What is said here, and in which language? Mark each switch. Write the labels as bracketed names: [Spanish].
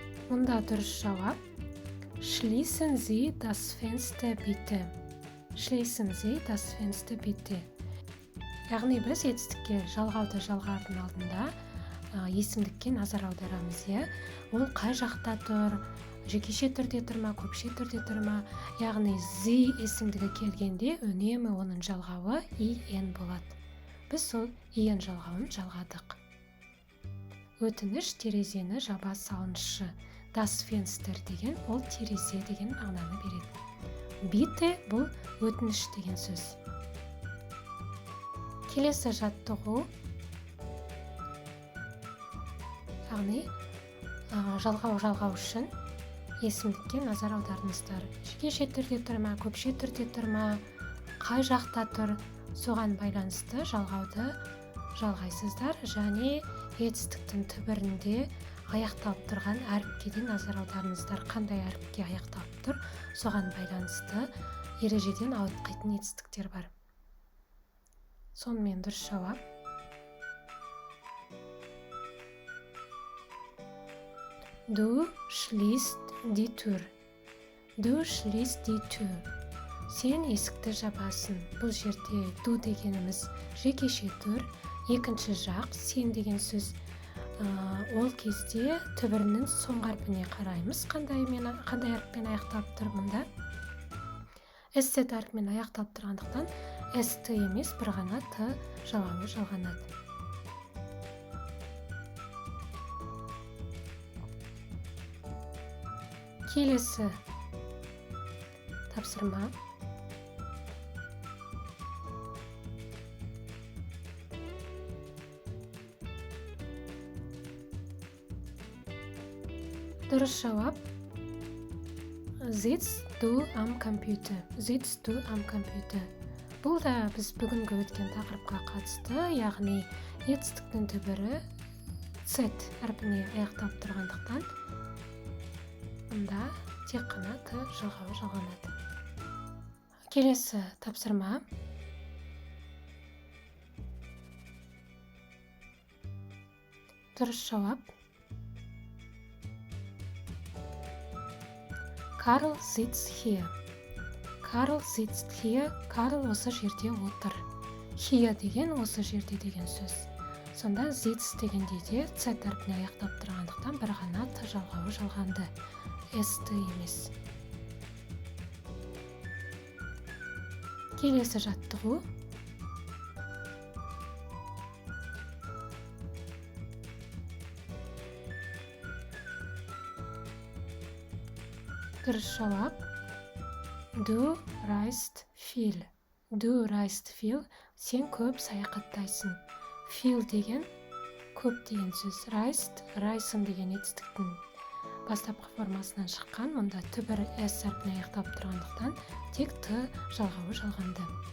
[Kazakh] Мұнда дұрыс жауап [German] Schließen Sie das Fenster bitte. Schließen Sie das Fenster bitte. [Kazakh] Яғни біз етістікке жалғауды жалғардың алдында есімдікке назар аударамыз. Ол қай жақта тұр, жекеше түрде тұр ма, көпше түрде тұр ма? Яғни зи есімдігі келгенде үнемі оның жалғауы ен болады. Біз сол ен жалғауын жалғадық. Өтініш терезені жаба салыңызшы. Das Fenster деген ол терезе деген мағынаны береді. Bitte бұл өтініш деген сөз. Келесі жаттығу. Яғни жалғау үшін есімдікке назар аударыңыздар. Жекеше түрде тұр ма, көпше түрде тұр ма, қай жақта тұр, соған байланысты жалғауды жалғайсыздар және етістіктің түбірінде аяқталып тұрған әріпке де назар аударыңыздар. Қандай әріпке аяқталып тұр, соған байланысты ережеден ауытқитын етістіктер бар. Сонымен дұрыс жауап [German] Du schließt die Tür. Du schließt die Tür. [Kazakh] Сен есікті жабасың. Бұл жерде ду дегеніміз жекеше түр, екінші жақ сен деген сөз Ол кезде түбірінің соңғы әрпіне қараймыз. Қандай әріппен аяқталып тұр мұнда? ст әрпімен аяқталып тұрғандықтан ст емес, бір ғана т жалғауы жалғанады. Келесі тапсырма. Дұрыс жауап [German] Sitzt du am Computer. Sitzt du am Computer. [Kazakh] Бұл да біз бүгінгі өткен тақырыпқа қатысты, яғни етістіктің түбірі z әрпіне аяқталып тұрғандықтан мұнда тек қана т жалғауы жалғанады. Келесі тапсырма. Дұрыс жауап [German] Karl sitzt hier. Karl sitzt hier. [Kazakh] Karl осы жерде отыр. Hier деген осы жерде деген сөз. Сонда sitz дегенде де z әрпіне аяқталып тұрғандықтан бір ғана т жалғауы жалғанды. ст емес. Келесі жаттығу. Дұрыс жауап [German] Du reist viel. Du reist viel. [Kazakh] Сен көп саяхаттайсың. Viel деген көп деген сөз. Reisen деген етістіктің бастапқы формасынан шыққан. Мұнда түбірі s әрпіне аяқталып тұрғандықтан тек т жалғауы жалғанды.